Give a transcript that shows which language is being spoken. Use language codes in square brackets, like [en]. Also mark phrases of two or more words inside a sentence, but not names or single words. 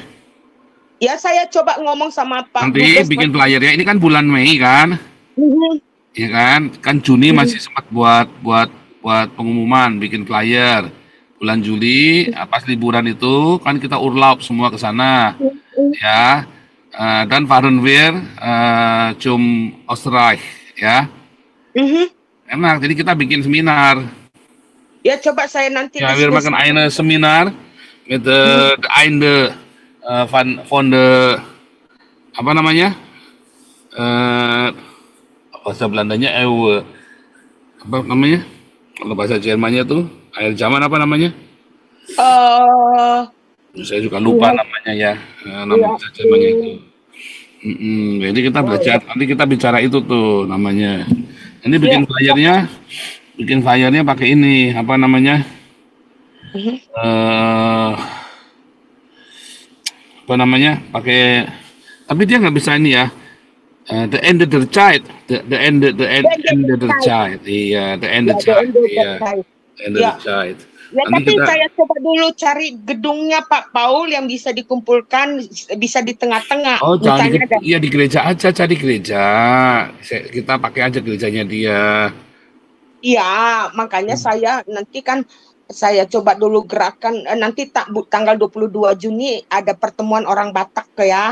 [id] Ya, saya coba ngomong sama Pak. Nanti bikin flyer ya. Ini kan bulan Mei kan? Iya kan? Kan Juni masih sempat buat pengumuman, bikin flyer. Bulan Juli pas liburan itu kan kita urlaub semua ke sana. [de] Ya. Dan fahren wir zum Österreich ya. [id] Enak. Jadi kita bikin seminar. Ya, coba saya nanti. Ya, [de] wir machen eine Seminar mit der Ende von [id] the apa namanya bahasa Belandanya apa namanya, kalau bahasa Jermannya tuh akhir zaman apa namanya, saya juga lupa namanya ya, nama bahasa Jermannya itu. Jadi kita belajar, nanti kita bicara itu tuh namanya. Ini bikin flyernya pakai ini apa namanya, pakai, tapi dia nggak bisa ini ya, [en] the end of the child, the end of the child, iya, the end of the child, iya, end of the child. [id] Ya, tapi saya coba dulu cari gedungnya Pak Paul yang bisa dikumpulkan, bisa di tengah-tengah. Oh, jangan di gereja aja, cari gereja, kita pakai aja gerejanya dia. Iya, makanya saya nanti kan saya coba dulu gerakan, nanti tanggal 22 Juni ada pertemuan orang Batak ya.